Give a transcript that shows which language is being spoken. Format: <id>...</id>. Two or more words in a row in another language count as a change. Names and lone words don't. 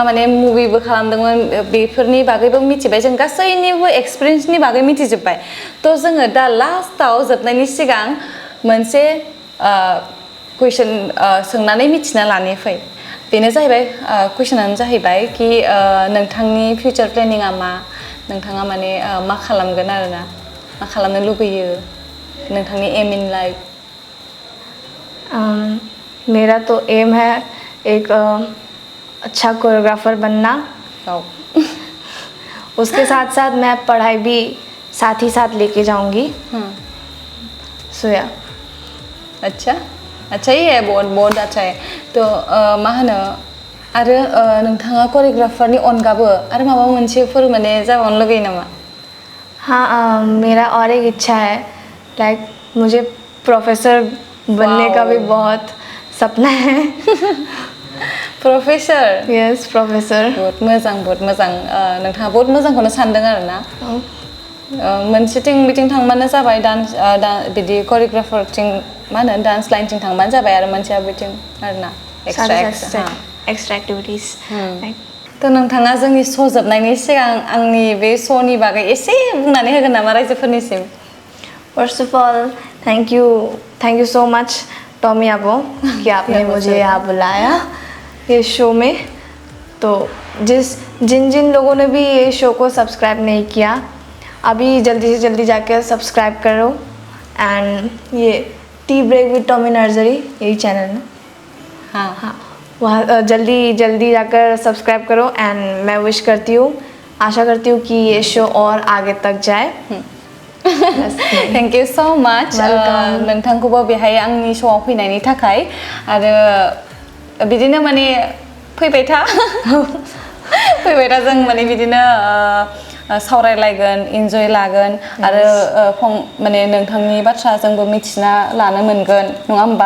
<brx>माने मुभिबो खालामदोंमोन बेफोरनि बागैबो मिथिबाय जों गासैनिबो एक्सपिरियेन्सनि बागै मिथिजोब्बाय थ' जोङो दा लास्टआव जोबनायनि सिगां मोनसे कुइसन सोंनानै मिथिना लानो फै बेनो जाहैबाय कुइसनानो जाहैबाय कि नोंथांनि फिउचार प्लेनिंआ मा नोंथाङा माने मा खालामगोन आरोना मा खालामनो लुबैयो नोंथांनि</brx> <en>aim in life</en> <hi>मेरा तो एम है एक अच्छा कोरियोग्राफर बनना उसके साथ साथ मैं पढ़ाई भी साथ ही साथ लेके जाऊंगी सोया अच्छा ही है बहुत अच्छा है</hi> <brx>तो मा होनो आरो नोंथाङा कोरियोग्राफरनि अनगाबो आरो माबा मोनसेफोर माने जाबावनो लुगैयो नामा</brx> <hi>हाँ मेरा और एक इच्छा है लाइक मुझे प्रोफेसर बनने का भी बहुत सपना है प्रोफेसर</hi> <en>yes professor</en> <brx>बहुत मोजां नोंथाङा बहुत मोजांखौनो सानदों आरोना मोनसेथिं बिथिं थांबानो जाबाय डान्स बिदि कोरियोग्राफरथिं मा होनो डान्स लाइनथिं थांबानो जाबाय आरो मोनसेया बिथिं आरोना</brx> <en>extra activities</en> <brx>थ' नोंथाङा जोंनि श' जोबनायनि सिगां आंनि बे श'नि बागै एसे बुंनानै होगोन नामा रायजोफोरनिसिम</brx> <en>first of all thank you so much</en> <hi>टॉमी आबो कि आपने मुझे यहाँ बुलाया ये शो में तो जिन लोगों ने भी ये शो को सब्सक्राइब नहीं किया अभी जल्दी से जल्दी जाकर सब्सक्राइब करो एंड ये टी ब्रेक विद टॉमी नर्सरी यही चैनल है हाँ वहाँ जल्दी जाकर सब्सक्राइब करो एंड मैं विश करती हूँ आशा करती हूँ कि ये शो और आगे तक जाए</hi> <en>thank you so much</en> <brx>नोंथांखौबो बेहाय आंनि श'आव फैनायनि थाखाय आरो बिदिनो माने फैबाय था जों माने बिदिनो सावरायलायगोन इन्जय लागोन आरो माने नोंथांनि बाथ्रा जोंबो मिथिना लानो मोनगोन नङा होमबा</brx>